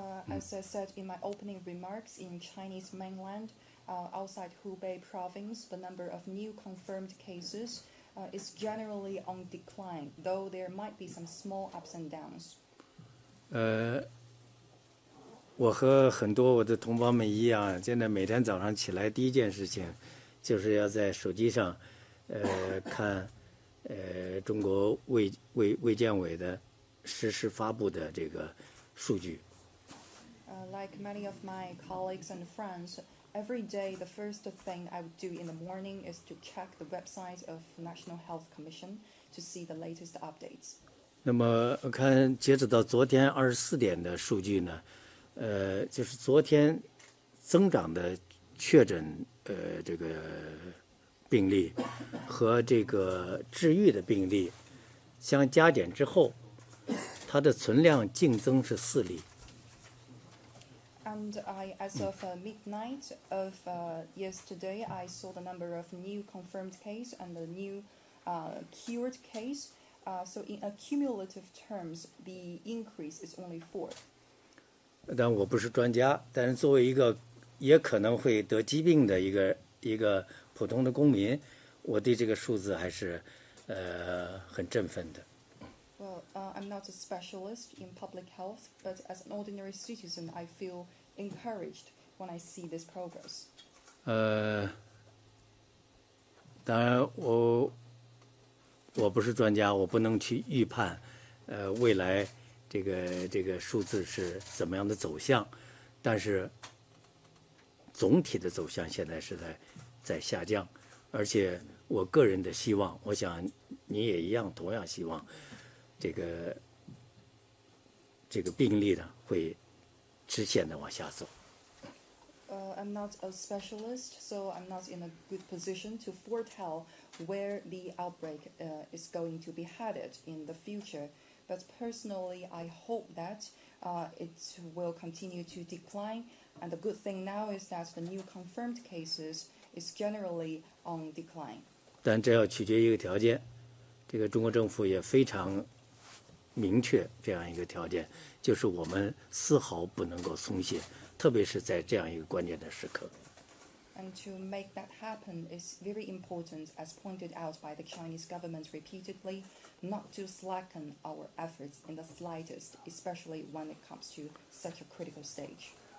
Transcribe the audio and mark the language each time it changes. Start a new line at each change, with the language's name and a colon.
English: As I said in my opening remarks, in Chinese mainland, outside Hubei province, the number of new confirmed cases is generally on decline, though there might be some small ups and downs.
Chinese: 我和很多我的同胞们一样，现在每天早上起来第一件事情，就是要在手机上，看，中国卫健委的实时发布的这个数据。
English: Like many of my colleagues and friends, every day the first thing I would do in the morning is to check the website of National Health Commission to see the latest updates.
Chinese: 那么看，截止到昨天24点的数据呢，就是昨天增长的确诊这个病例和这个治愈的病例相加减之后，它的存量净增是4例。
English: And as of midnight of yesterday, I saw the number of new confirmed case and the new cured case. So in accumulative terms, the increase is only 4.
Chinese: 但我不是专家，但是作为一个也可能会得疾病的一个普通的公民，我对这个数字还是很振奋的。
English: Well, I'm not a specialist in public health, but as an ordinary citizen, I feel encouraged when I see this progress.
Chinese: 当然我不是专家，我不能去预判，未来这个数字是怎么样的走向，但是总体的走向现在是在下降，而且我个人的希望，我想你也一样，同样希望这个病例呢会直线的往下走。
English: I'm not a specialist, so I'm not in a good position to foretell where the outbreak is going to be headed in the future. But personally, I hope that it will continue to decline. And the good thing now is that the new confirmed cases is generally on decline.
Chinese: 但这要取决于一个条件，这个中国政府也非常明确这样一个条件，就是我们丝毫不能够松懈，特别是在这样一个关键的时刻。
English: And to make that happen is very important, as pointed out by the Chinese government repeatedly, not to slacken our efforts in the slightest, especially when it comes to such a critical stage.